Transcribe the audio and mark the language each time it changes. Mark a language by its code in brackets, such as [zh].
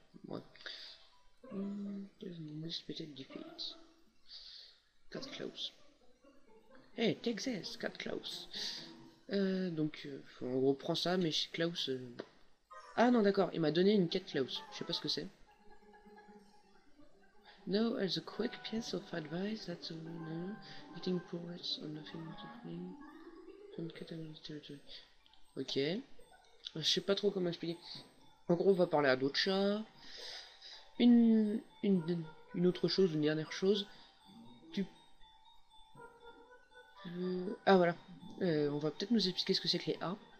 [en] Ouais. Unexpected defeat. Cut close. Hey, take this, cut close. [fr] En gros, prends ça, mais Klaus... Ah non, d'accord, il m'a donné une quête Klaus. Je sais pas ce que c'est. [en] Now, as a quick piece of advice, that's no eating poets or nothing from Catalan's territory. Ok. [fr] Je sais pas trop comment expliquer. En gros, on va parler à d'autres chats. Une, une, une autre chose, une dernière chose. Tu peux... Ah voilà. On va peut-être nous expliquer ce que c'est que les A.